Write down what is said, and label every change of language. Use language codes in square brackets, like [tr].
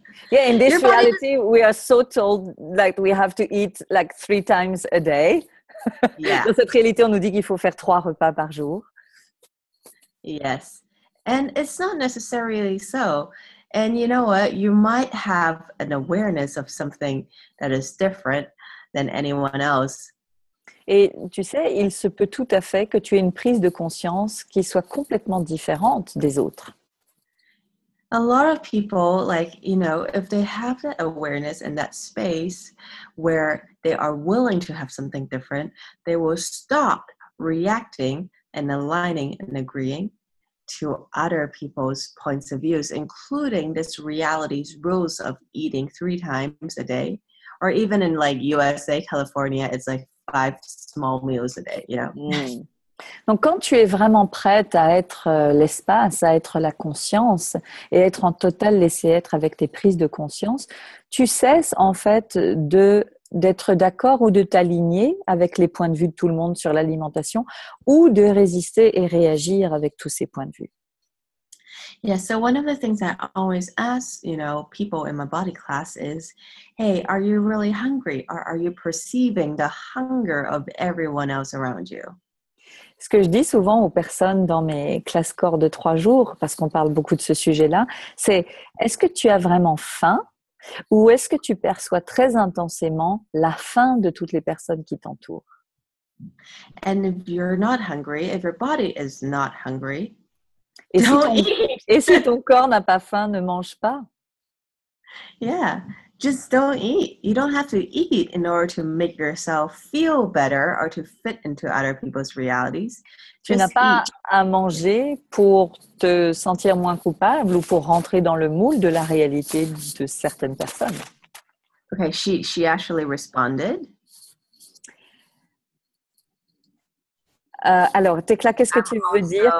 [en] Yeah, in this reality, we are so told like we have to eat like 3 times a day. Yeah. [fr] Dans cette réalité, on nous dit qu'il faut faire 3 repas par jour. [en] Yes. And it's not necessarily so. And you know what? You might have an awareness of something that is different than anyone else. [fr] Et tu sais, il se peut tout à fait que tu aies une prise de conscience qui soit complètement différente des autres. [en] A lot of people, like, you know, if they have that awareness and that space where they are willing to have something different, they will stop reacting and aligning and agreeing to other people's points of views, including this reality's rules of eating 3 times a day, or even in like USA, California, it's like 5 small meals a day, you know? Mm. [fr] Donc, quand tu es vraiment prête à être l'espace, à être la conscience et être en total laisser-être avec tes prises de conscience, tu cesses en fait d'être d'accord ou de t'aligner avec les points de vue de tout le monde sur l'alimentation ou de résister et réagir avec tous ces points de vue. [en] Yeah, so one of the things I always ask, you know, people in my body class is, hey, are you really hungry? Or are you perceiving the hunger of everyone else around you? [fr] Ce que je dis souvent aux personnes dans mes classes corps de 3 jours, parce qu'on parle beaucoup de ce sujet-là, c'est est-ce que tu as vraiment faim ou est-ce que tu perçois très intensément la faim de toutes les personnes qui t'entourent? [en] And if you're not hungry, if your body is not hungry, don't eat. [fr] Et si ton corps n'a pas faim, ne mange pas. [en] Yeah. Just don't eat. You don't have to eat in order to make yourself feel better or to fit into other people's realities. [fr] Tu n'as pas à manger pour te sentir moins coupable ou pour rentrer dans le moule de la réalité de certaines personnes. [en] Okay, she actually responded. [fr] Alors, Tekla, qu'est-ce que tu veux dire?